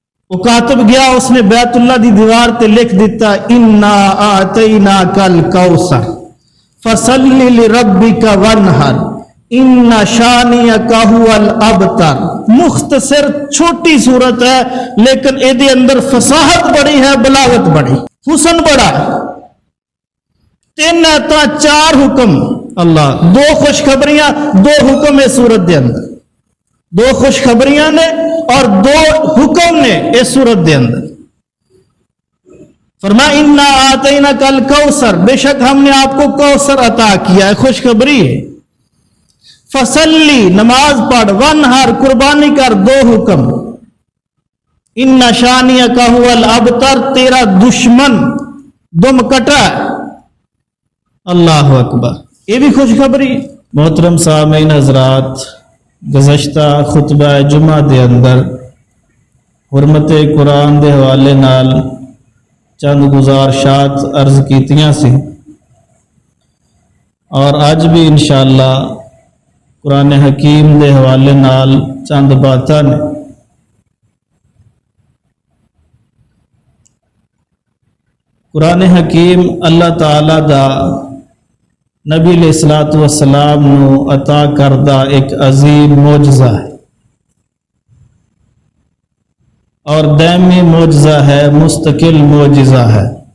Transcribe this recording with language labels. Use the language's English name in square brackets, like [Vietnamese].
[Punjabi] وہ کاتب گیا، اس نے بیت اللہ دی دیوار تے لکھ دیتا [Arabic] انا اعطیناک الکوثر فصلی لربک وانحر ان شانئک هو الابتر. [Punjabi] مختصر چھوٹی صورت ہے لیکن اے دے اندر فصاحت بڑی ہے، بلاغت بڑی، حسن بڑا ہے. 3 تا 4 حکم، اللہ 2 خوشخبریاں 2 حکم ہے سورت دے اندر، 2 خوشخبریاں نے اور 2 حکم نے اس سورت دے اندر. [Urdu] فرمایا [Arabic] انا آتیناک الکوثر، [Urdu] بے شک ہم نے آپ کو کوثر عطا کیا ہے، خوشخبری ہے. [Punjabi] فصلی، نماز پڑھ، وانحر، قربانی کر، 2 حکم. [Arabic] ان شانئک هو الابتر، [Punjabi] تیرا دشمن دم کٹا ہے. اللہ اکبر، یہ بھی خوشخبری. محترم سامعین حضرات، گزشتہ خطبہ جمعہ دے اندر حرمت قرآن دے حوالے نال چند گزارشات عرض کیتیاں سی، اور آج بھی انشاءاللہ قرآن حکیم دے حوالے نال چند باتاں نے. قرآن حکیم اللہ تعالی دا نبی علیہ الصلوۃ والسلام نو عطا کردہ ایک عظیم معجزہ ہے، اور دائمی معجزہ ہے، مستقل معجزہ ہے.